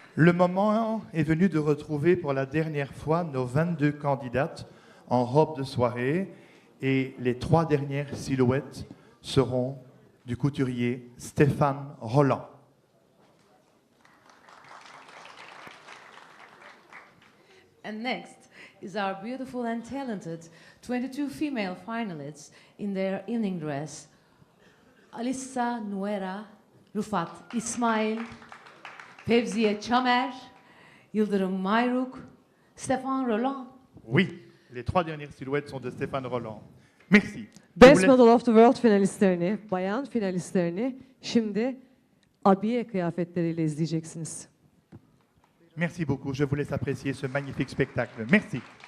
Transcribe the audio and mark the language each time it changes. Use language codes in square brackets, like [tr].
[fr] Le moment est venu de retrouver pour la dernière fois nos 22 candidates en robe de soirée, et les 3 dernières silhouettes seront du couturier Stéphane Rolland. [en] And next is our beautiful and talented 22 female finalists in their evening dress. Alissa Nuera, Rufat İsmail, Fevziye Çamer, Yıldırım Mayruk, Stéphane Roland. [fr] Oui, les 3 dernières silhouettes sont de Stéphane Roland. Merci. Je [en] Best [fr] vous laisse- [tr] Model of the World finalistlerini, bayan finalistlerini şimdi abiye kıyafetleriyle izleyeceksiniz. [fr] Merci beaucoup. Je vous laisse apprécier ce magnifique spectacle. Merci.